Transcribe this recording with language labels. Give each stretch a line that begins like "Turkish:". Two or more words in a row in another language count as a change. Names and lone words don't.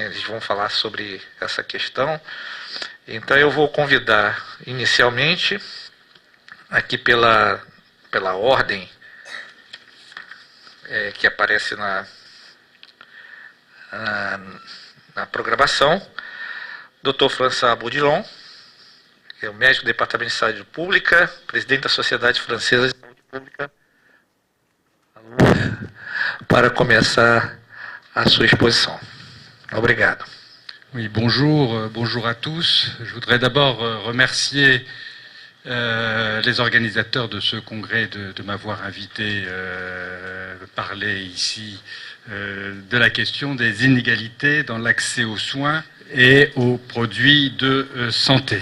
Portuguese: Eles vão falar sobre essa questão. Então eu vou convidar inicialmente, aqui pela ordem que aparece na programação, Dr. François Bourdillon, que é o médico do Departamento de Saúde Pública, presidente da Sociedade Francesa de Saúde Pública, para começar a sua exposição. Obrigado.
French: Oui, bonjour à tous. Je voudrais d'abord remercier les organisateurs de ce congrès de m'avoir invité parler ici de la question des inégalités dans l'accès aux soins et aux produits de santé.